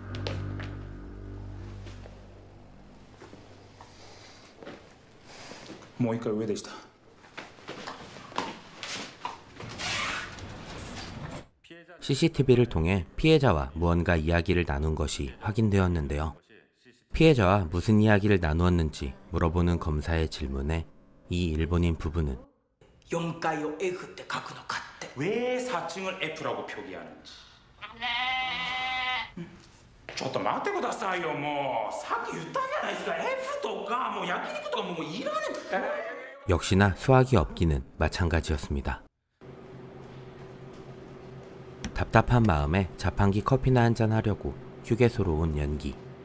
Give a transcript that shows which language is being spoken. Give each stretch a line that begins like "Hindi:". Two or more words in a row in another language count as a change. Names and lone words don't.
Korean: CCTV를 통해 피해자와 무언가 이야기를 나눈 것이 확인되었는데요. 피해자와 무슨 이야기를 나누었는지 물어보는 검사의 질문에 이 일본인 부부는
Japanese: 4 階を F って書くのかって。
Korean: 왜 4층을 F라고 표기하는지.
Japanese: ちょっと待ってくださいよ。もうさっき言ったじゃないですか。 F とかもう焼肉とかもういらねえ。
Korean: 역시나 수학이 없기는 마찬가지였습니다. 답답한 마음에 자판기 커피나 한잔 하려고 휴게소로 온 연기.